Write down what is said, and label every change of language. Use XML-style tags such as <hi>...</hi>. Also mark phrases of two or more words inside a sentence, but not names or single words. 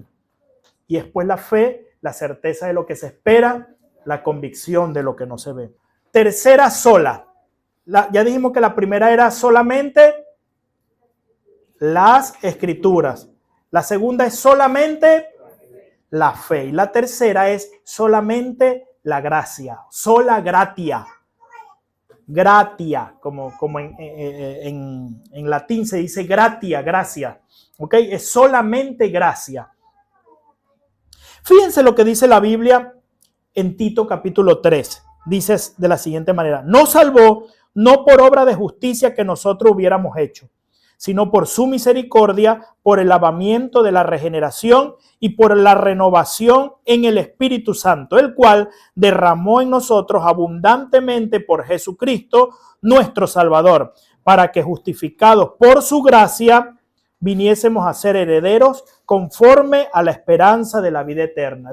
<es>Y después la fe, la certeza de lo que se espera, la convicción de lo que no se ve. Tercera sola. Ya dijimos que la primera era solamente las escrituras. La segunda es solamente la fe. Y la tercera es solamente la gracia.</es> <la>Sola gratia. Gratia,</la> <es>como en latín se dice gratia, gracia. ¿Ok? Es solamente gracia. Fíjense lo que dice la Biblia en Tito capítulo 3. Dice de la siguiente manera: nos salvó no por obra de justicia que nosotros hubiéramos hecho, sino por su misericordia, por el lavamiento de la regeneración y por la renovación en el Espíritu Santo, el cual derramó en nosotros abundantemente por Jesucristo, nuestro Salvador, para que justificados por su gracia viniésemos a ser herederos conforme a la esperanza de la vida eterna.</es>